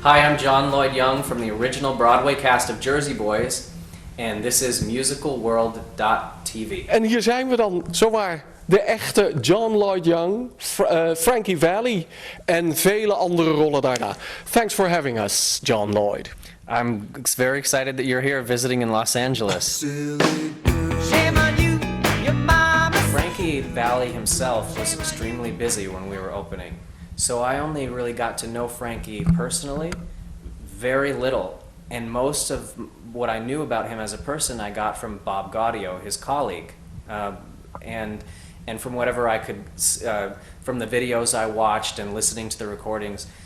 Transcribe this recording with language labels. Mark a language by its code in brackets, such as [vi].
[en] Hi, I'm John Lloyd Young from the original Broadway cast of Jersey Boys, and this is musicalworld.tv. [nl] En hier zijn we dan, zowaar de echte John Lloyd Young, Frankie Valli en vele andere rollen daarna. [en] Thanks for having us, John Lloyd. I'm very excited that you're here visiting in Los Angeles. Shame on you, your mama. Frankie Valli himself was extremely busy when we were opening, so I only really got to know Frankie personally very little, and most of what I knew about him as a person I got from Bob Gaudio, his colleague, and from whatever I could, from the videos I watched and listening to the recordings.